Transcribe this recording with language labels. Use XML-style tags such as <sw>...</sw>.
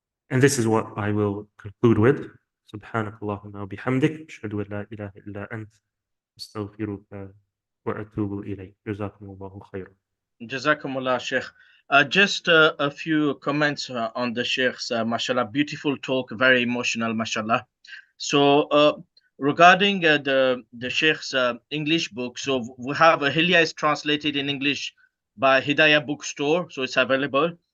<en>And this is what I will conclude with.</en> <ar>سبحانك اللهم وبحمدك أشهد أن لا إله إلا أنت أستغفرك وأتوب إليك. جزاكم الله خيرا. Jazakumullah, Sheikh.</ar> <en>Just a few comments on the Sheikh's, mashallah, beautiful talk, very emotional, mashallah. So, regarding the Sheikh's English book, so we have Hilya is translated in English by Hidayah Bookstore, so it's available.</en>